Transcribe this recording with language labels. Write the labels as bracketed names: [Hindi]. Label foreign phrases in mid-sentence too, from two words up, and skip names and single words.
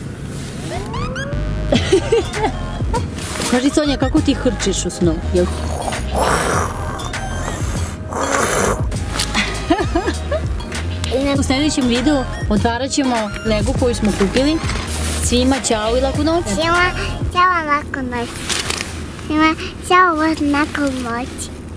[Serbian] Kaži, Sonja, kako ti hrčiš u snu? Jel? U sljedećem videu otvarat ćemo Lego koju smo kupili. Svima ćao i laku noć. [Russian] Всем, всем [Serbian] лаку ночь. [Russian] Всем, всем [Serbian] лаку ночь.